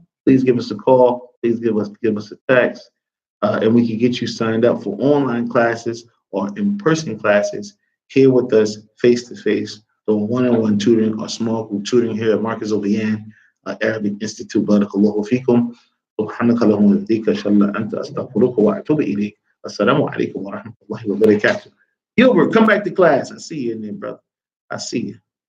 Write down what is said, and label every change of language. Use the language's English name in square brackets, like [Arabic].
[English] Please give us a call. Please give us a text, and we can get you signed up for online classes or in-person classes here with us face-to-face, the one-on-one tutoring or small group tutoring here at Marcus O'Brien Arabic Institute. [Arabic] Barakallahu fikum. سبحانك اللهم وبحمدك اشهد ان لا اله الا انت استغفرك واتوب اليك. السلام عليكم ورحمه الله وبركاته. [English] Gilbert, come back to class. I see you in there, brother. I see you.